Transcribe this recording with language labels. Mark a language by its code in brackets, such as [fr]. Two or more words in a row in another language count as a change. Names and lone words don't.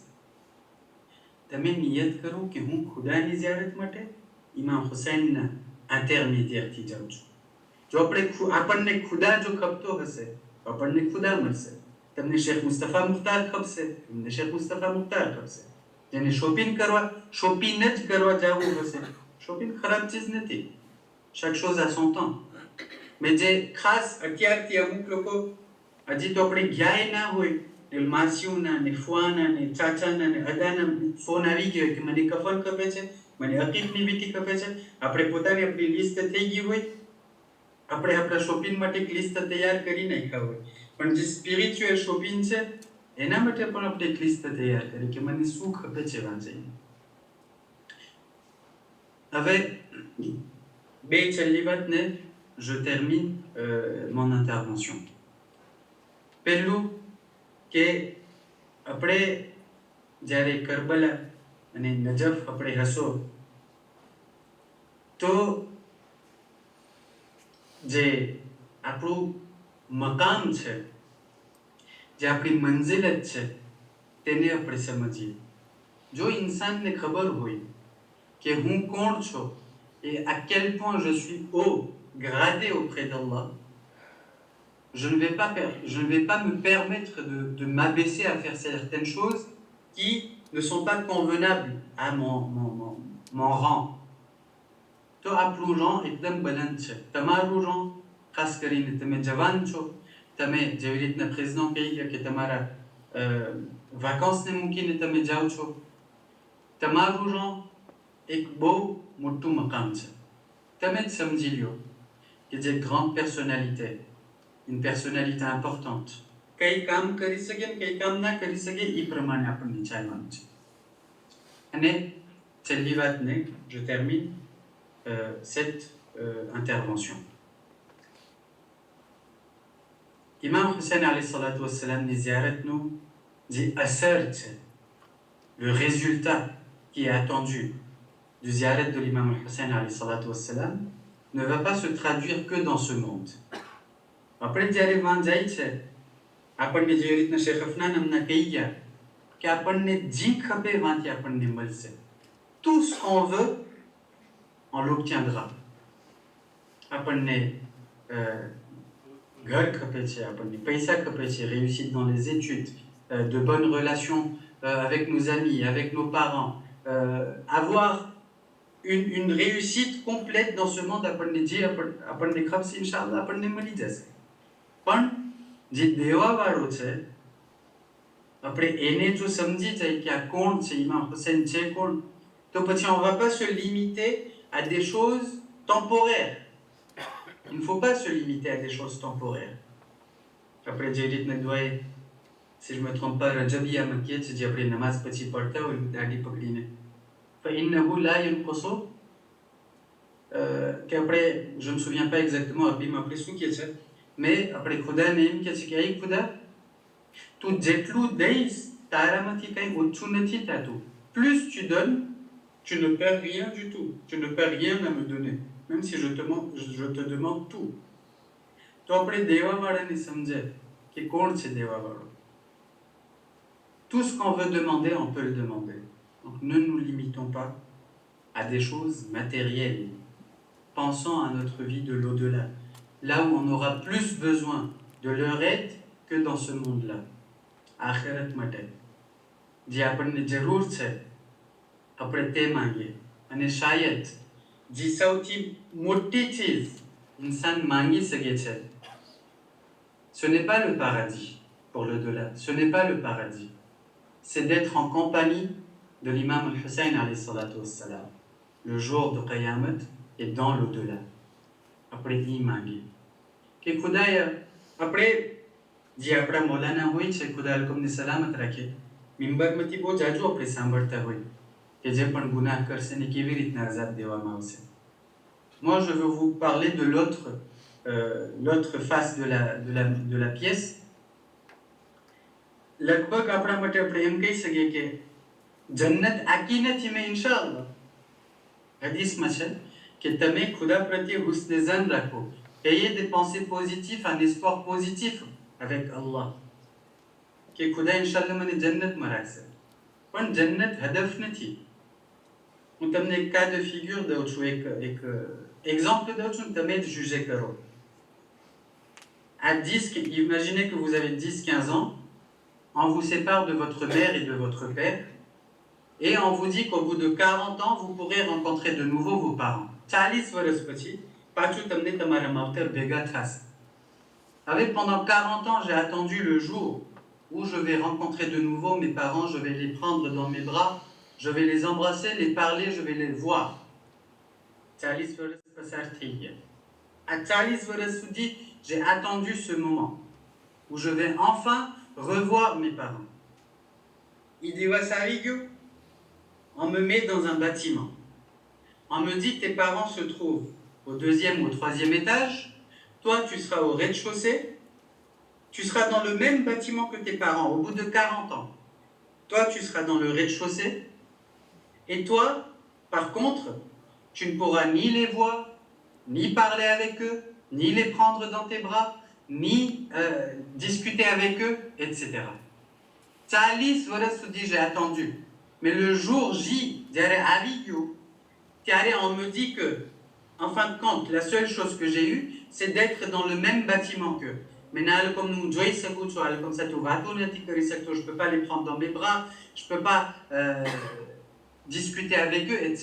[gu] તમે નિયત કરો કે હું ખુદાની ઝિયારત માટે ઇમામ હુસૈનના ઇન્ટરમીડિયેરથી જાઉં છું. જો આપણને ખુદા જો ખપતો હશે તો આપણને ખુદા મળશે. તમને શેખ મુસ્તફા મુખ્તાર ખપશે, તમને શેખ મુસ્તફા મુખ્તાર ખપશે. જેને શોપિંગ જ કરવા જવું હશે, શોપિંગ ખરાબ ચીજ નથી, [fr] chaque chose a son temps. [gu] mais જે ખાસ અત્યારથી અમુક લોકો હજી તો આપણે ગયા ના હોય, માસીઓના ને ફુવાના ને ચાચાના ને અદાના ફોન આવી ગયો કે મને કફન ખપે છે, મને અકીકની વિધિ ખપે છે, આપણે પોતાની આપણી લિસ્ટ થઈ ગઈ હોય, આપણે આપણા શોપિંગ માટે એક લિસ્ટ તૈયાર કરી નાખ્યા હોય, પણ જે [en] spiritual shopping [gu] છે એના માટે પણ આપણે એક લિસ્ટ તૈયાર કરી કે મને શું ખપે છે વાંચીને. હવે બે છેલ્લી વાતને [fr] je termine mon intervention. [gu] પહેલું કે આપણે જ્યારે કરબલા અને નજફ આપણે હશો તો જે આપણું મકામ છે, જે આપણી મંઝિલત છે, તેને આપણે સમજીએ. જો ઇન્સાનને ખબર હોય કે હું કોણ છું [fr] et à quel point je suis haut gradé auprès d'Allah, je ne vais pas me permettre de m'abaisser à faire certaines choses qui ne sont pas convenables à mon rang. [gu] તો આપણું rang એકદમ બલંદ છે. તમારું rang, ખાસ કરીને તમે જવાન છો, તમે જેવી રીતના પ્રેસિડન્ટ કહી ગયા કે તમારા વાકાન્સને મૂકીને તમે જાઓ છો, તમારું rang એક બહુ મોટું મકામ છે. તમે જ સમજી લ્યો કે જે [fr] grande personnalité, une personnalité importante, [gu] કઈ કામ કરી શકે ને કઈ કામ ના કરી શકે એ પ્રમાણે આપણને ચાલવાનું છે. [fr] અને je termine cette intervention. Imam Hussein [ar] عليه الصلاة والسلام [fr] ni ziyarat nous dit assert le résultat qui est attendu du ziyarat de l'imam Hussein [ar] عليه الصلاة والسلام [fr] ne va pas se traduire que dans ce monde. [gu] Après જ્યારે વાં જાય છે આપણને જે રીતના શેખ અફનાન અમને કહી ગયા કે આપણને જી ખપે વાંથી આપણને મળશે. [fr] Tout ce qu'on veut on l'obtiendra. [gu] આપણને ઘર ખપે છે, આપણને પૈસા ખપે છે, [fr] réussite dans les études, de bonnes relations avec nos amis, avec nos parents, avoir une réussite complète dans ce monde, [gu] આપણને ખપશે ઇન્શાઅલ્લાહ આપણને મળી જશે. પણ જે દેવાવાળો છે આપણે એને જો સમજી જાય કે આ કોણ છે, ઇમામ હુસૈન છે કોણ, તો પછી [fr] on va pas se limiter à des choses temporaires. Il ne faut pas se limiter à des choses temporaires. Après j'ai dit doit, si je me trompe pas, Rajabiya Makkiya c'est dit après namaz [gu] પછી પડતા હોય દાઢી પકડીને [ar] فإنه لا ينقص [fr] qu'après je me souviens pas exactement Rabbi m'a appris ce qui est mais après [gu] ખુદા ને એમ કહે છે કે એ ખુદા તું જેટલું દઈશ તારામાંથી કંઈ ઓછું નથી થતું. [fr] Plus tu donnes, tu ne perds rien du tout. Tu ne perds rien à me donner, même si je te demande tout. [gu] તો આપણે દેવાવાળાને સમજે કે કોણ છે દેવાવાળો. [fr] Tout ce qu'on veut demander, on peut le demander. Donc ne nous limitons pas à des choses matérielles. Pensons à notre vie de l'au-delà, là où on aura plus besoin de leur aide que dans ce monde-là. [gu] આખિરત માટે જે આપણને જરૂર છે આપણે તે માંગીએ અને શાયદ જે સૌથી મોટી ચીજ ઇન્સાન માંગી શકે છે [fr] ce n'est pas le paradis pour l'au-delà, ce n'est pas le paradis, c'est d'être en compagnie de l'imam Hussein [ar] عليه الصلاة والسلام [fr] le jour de Qiyamah et dans l'au-delà. [gu] આપણે એ માંગીએ કે ખુદાય આપણે જે આપણા મૌલાના હોય છે ખુદા અલકમને સલામત રાખે મિંબરમાંથી બહુ જાજુ આપણે સાંભળતા હોય કે જે પણ ગુનાહ કરશે ને કેવી રીતના અઝાબ દેવામાં આવશે. [fr] Moi je veux vous parler de l'autre face de la pièce. [gu] લગભગ આપણા માટે આપણે એમ કહી શકીએ કે જન્નત આકી નથી મેં ઇન્શાઅલ્લાહ. હદીસમાં છે કે તમે ખુદા પ્રત્યે હુસ્ન ઝન રાખો, [fr] ayez des pensées positives, un espoir positif avec Allah. [gu] કે ખુદા ઇન્શાઅલ્લાહ મને જન્નતમાં રાખશે. પણ જન્નત હદફ નથી. હું તમને એક [fr] cas de figure [gu] દઉં છું, એક exemple દઉં છું, તમે જ juger કરો. [fr] À 10, imaginez que vous avez 10-15 ans, on vous sépare de votre mère et de votre père, et on vous dit qu'au bout de 40 ans, vous pourrez rencontrer de nouveau vos parents. [gu] 40 વર્ષ પછી પાછું તમને તમારા માવતર ભેગા થશે. [fr] Avec pendant 40 ans, j'ai attendu le jour où je vais rencontrer de nouveau mes parents, je vais les prendre dans mes bras, je vais les embrasser, les parler, je vais les voir. [gu] 40 વર્ષ પસાર થઈ ગયા. À 40 વર્ષ સુધી, [fr] j'ai attendu ce moment où je vais enfin revoir mes parents. [gu] Il દિવસ આવી ગયો, [fr] on me met dans un bâtiment. On me dit que tes parents se trouvent au 2e ou au 3e étage. Toi, tu seras au rez-de-chaussée. Tu seras dans le même bâtiment que tes parents au bout de 40 ans. Toi, tu seras dans le rez-de-chaussée. Et toi, par contre, tu ne pourras ni les voir, ni parler avec eux, ni les prendre dans tes bras, ni discuter avec eux, etc. [gu] 40 વર્ષ સુધી [fr] j'ai attendu. Mais le jour J, [gu] જ્યારે આવી ગયો, ત્યારે [fr] on me dit que, en fin de compte, la seule chose que j'ai eue, c'est d'être dans le même bâtiment qu'eux. Maintenant, comme nous jouons ça, comme ça, tu vas je peux pas les prendre dans mes bras, je peux pas discuter avec eux, etc.